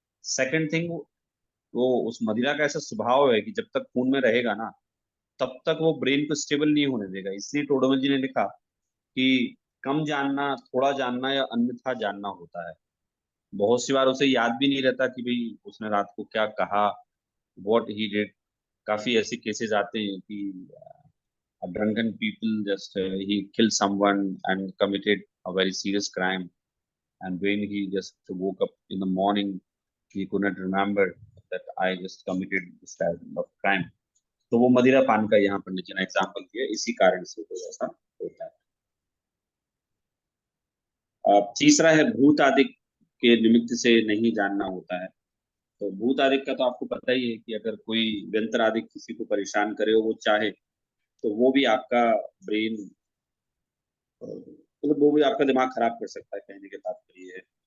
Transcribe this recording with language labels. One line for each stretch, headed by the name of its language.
Hindi: Second thing, वो उस मदिरा का ऐसा स्वभाव है कि जब तक खून में रहेगा ना तब तक वो ब्रेन को स्टेबल नहीं होने देगा। इसलिए टोडोमल जी ने लिखा कि कम जानना थोड़ा जानना या अन्यथा जानना होता है। बहुत सी बार उसे याद भी नहीं रहता कि भाई उसने रात को क्या कहा,
English: What he did.
Hindi: काफी ऐसे केसेस आते हैं कि
English: drunken people just he killed someone and committed a very serious crime, and when he just woke up in the morning he could not remember that I just committed this type of crime.
Hindi: तो वो मदिरा पान का यहाँ पंडित जी ने example दिया, इसी कारण से तो ऐसा होता है। तीसरा है भूत आदि के निमित्त से नहीं जानना होता है। तो भूत आदि का तो आपको पता ही है कि अगर कोई व्यंतर आदि किसी को परेशान करे और वो चाहे तो वो भी आपका ब्रेन, मतलब वो भी आपका दिमाग खराब कर सकता है, कहने के तात्पर्य है।